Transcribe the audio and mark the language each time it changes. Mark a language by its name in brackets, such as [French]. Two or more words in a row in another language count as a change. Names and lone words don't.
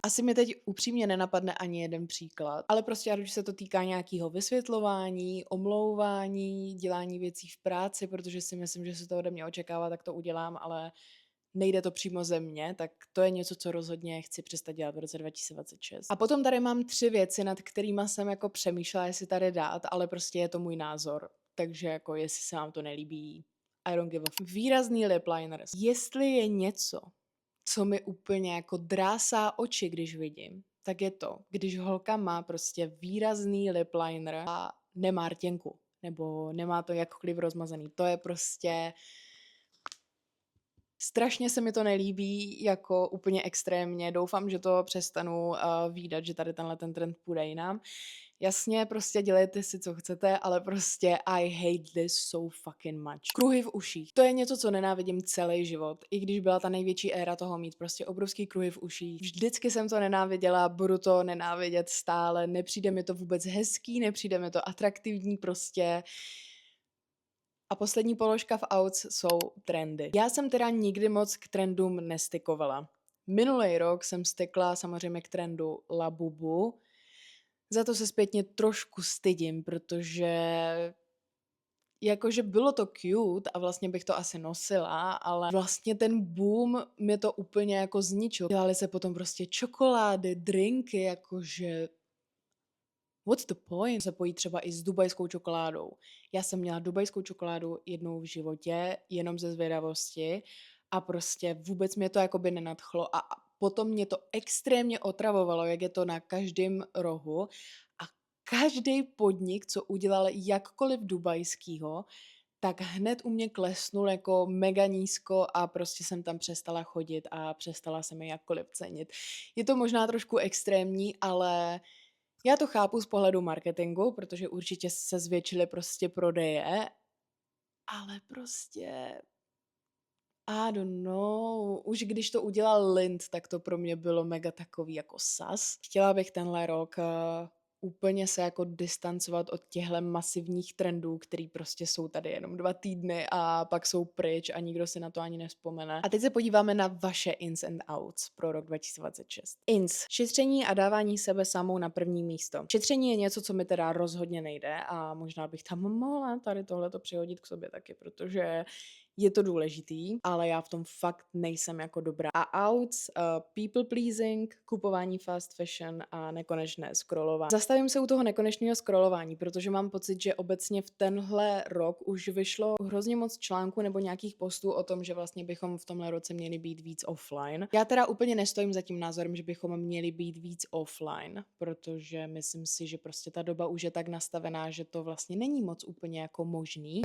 [Czech] Asi mi teď upřímně nenapadne ani jeden příklad, ale prostě ať už se to týká nějakého vysvětlování, omlouvání, dělání věcí v práci, protože si myslím, že se to ode mě očekává, tak to udělám, ale nejde to přímo ze mě, tak to je něco, co rozhodně chci přestat dělat v roce 2026. A potom tady mám 3 věci, nad kterými jsem jako přemýšlela, jestli tady dát, ale prostě je to můj názor. Takže jako jestli se vám to nelíbí, [English] I don't give a výrazný lip liners. [Czech] Jestli je něco, co mi úplně jako drásá oči, když vidím, tak je to, když holka má prostě výrazný [English] lip liner [Czech] a nemá rtěnku, nebo nemá to jakkoliv rozmazaný. To je prostě strašně se mi to nelíbí, jako úplně extrémně. Doufám, že to přestanu vídat, že tady ten trend půjde jinam. Jasně, prostě dělejte si, co chcete, ale prostě [English] I hate this so fucking much. [Czech] Kruhy v uších. To je něco, co nenávidím celý život. I když byla ta největší éra toho mít prostě obrovský kruhy v uších. Vždycky jsem to nenáviděla, budu to nenávidět stále. Nepřijde mi to vůbec hezký, nepřijde mi to atraktivní prostě. A poslední položka v outs jsou trendy. Já jsem teda nikdy moc k trendům nestykovala. Minulý rok jsem stykla samozřejmě k trendu Labubu. Za to se zpětně trošku stydím, protože jakože bylo to cute a vlastně bych to asi nosila, ale vlastně ten boom mi to úplně jako zničil. Dělali se potom prostě čokolády, drinky, jakože [English] what's the point? [Czech] Se pojí třeba i s dubajskou čokoládou. Já jsem měla dubajskou čokoládu jednou v životě, jenom ze zvědavosti a prostě vůbec mě to jakoby nenadchlo a potom mě to extrémně otravovalo, jak je to na každém rohu a každý podnik, co udělal jakkoliv dubajskýho, tak hned u mě klesnul jako mega nízko a prostě jsem tam přestala chodit a přestala se mi jakkoliv cenit. Je to možná trošku extrémní, ale já to chápu z pohledu marketingu, protože určitě se zvětšily prostě prodeje, ale prostě [English] I don't know. [Czech] Už když to udělal Lind, tak to pro mě bylo mega takový jako sas. Chtěla bych tenhle rok úplně se jako distancovat od těchhle masivních trendů, který prostě jsou tady jenom 2 týdny a pak jsou pryč a nikdo si na to ani nevzpomene. A teď se podíváme na vaše [English] ins and outs [Czech] pro rok 2026. Ins. Šetření a dávání sebe samou na první místo. Šetření je něco, co mi teda rozhodně nejde a možná bych tam mohla tady tohleto přihodit k sobě taky, protože je to důležitý, ale já v tom fakt nejsem jako dobrá. A outs, [English] people pleasing, [Czech] kupování [English] fast fashion [Czech] a nekonečné scrollování. Zastavím se u toho nekonečného scrollování, protože mám pocit, že obecně v tenhle rok už vyšlo hrozně moc článků nebo nějakých postů o tom, že vlastně bychom v tomhle roce měli být víc offline. Já teda úplně nestojím za tím názorem, že bychom měli být víc offline, protože myslím si, že prostě ta doba už je tak nastavená, že to vlastně není moc úplně jako možný.